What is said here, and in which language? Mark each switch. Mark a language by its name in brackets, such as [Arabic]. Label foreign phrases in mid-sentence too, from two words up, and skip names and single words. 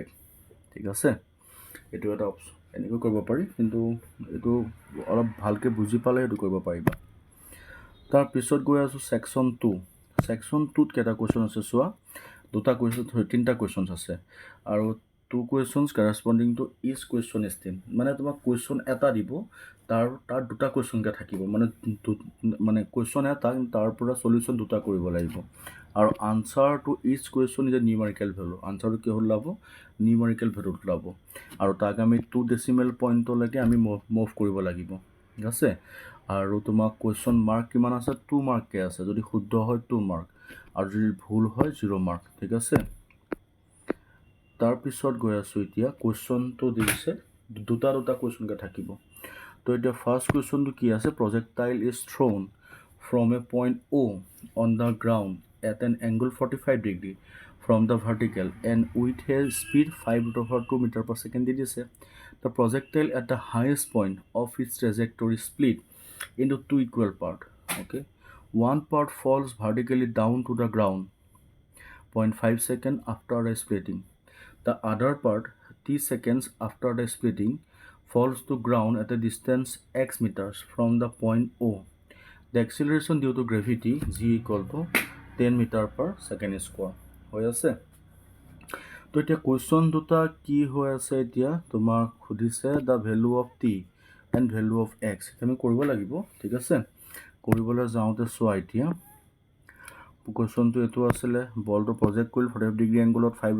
[Assamese] ঠিক আছে, এইটো এটা অপশ্যন, এনেকৈ কৰিব পাৰি, কিন্তু এইটো অলপ ভালকৈ বুজি পালে এইটো কৰিব পাৰিবা। তাৰপিছত গৈ আছোঁ ছেকশ্যন 2। ছেকশ্যন 2ত কেইটা কুৱেশ্যন আছে চোৱা, তিনিটা কুৱেশ্যনছ আছে, আৰু 2 questions corresponding to each question stream, মানে তোমাক কুৱেশ্যন এটা দিব, তাৰ দুটা কুৱেশ্যনকৈ থাকিব, মানে কুৱেশ্যন এটা তাৰ পৰা সলিউশ্যন দুটা কৰিব লাগিব, আৰু [English] answer to each question is a numerical value, [Assamese] আনচাৰটো কি ওলাব [English] numerical valueত [Assamese] ওলাব, আৰু তাক আমি 2 [English] decimal pointলৈকে [Assamese] আমি মুভ কৰিব লাগিব। ঠিক আছে, আৰু তোমাক কুৱেশ্যন মাৰ্ক কিমান আছে 2 মাৰ্ককৈ আছে, যদি শুদ্ধ হয় 2 মাৰ্ক, আৰু যদি ভুল হয় 0 মাৰ্ক। ঠিক আছে, তাৰপিছত গৈ আছোঁ এতিয়া কুৱেশ্যনটো দিছে দুটা কুৱেশ্যনকৈ থাকিব। তো এতিয়া ফাৰ্ষ্ট কুৱেশ্যনটো কি আছে, [English] projectile is thrown from a point O on the ground at an angle 45 degree from the vertical and with a speed 5 root over 2 meter per second di দিছে. The projectile at the highest point of its trajectory split into two equal parts. Okay, one part falls vertically down to the ground 0.5 seconds after the splitting. The other part, t seconds after the splitting, falls to ground at a distance x meters from the point O. The acceleration due to gravity g equal to 10 meter per second square. [Assamese] হৈ আছে তো এতিয়া কুৱেশ্যন দুটা কি হৈ আছে এতিয়া তোমাক সুধিছে [English] the value of t and value of x [Assamese] আমি কৰিব লাগিব ঠিক আছে কৰিবলৈ যাওঁতে চোৱা এতিয়া কুৱেশ্যনটো এইটো আছিলে বলটো প্ৰজেক্ট কৰিলোঁ 45 [English] degree angleত [Assamese] 5